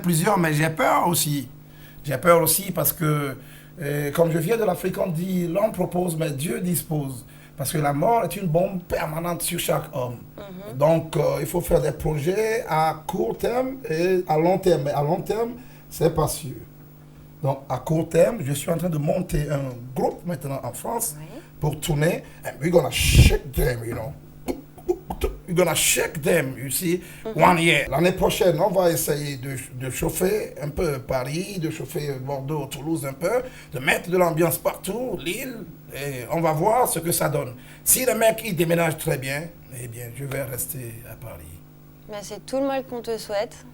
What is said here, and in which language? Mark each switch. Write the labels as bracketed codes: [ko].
[fr] plusieurs, mais j'ai peur aussi. J'ai peur aussi parce que, comme je viens de l'Afrique, on dit l'homme propose, mais Dieu dispose. Parce que la mort est une bombe permanente sur chaque homme. Donc, il faut faire des projets à court terme et à long terme. Mais à long terme, c'est pas sûr. Donc, à court terme, je suis en train de monter un groupe maintenant en France pour tourner. [en] And we're gonna shake them, you know. We're gonna shake them, you see, 1 year. [fr] L'année prochaine, on va essayer de chauffer un peu Paris, de chauffer Bordeaux, Toulouse un peu, de mettre de l'ambiance partout, Lille, et on va voir ce que ça donne. Si le mec, il déménage très bien, eh bien, je vais rester à Paris. Ben, c'est tout le mal qu'on te souhaite.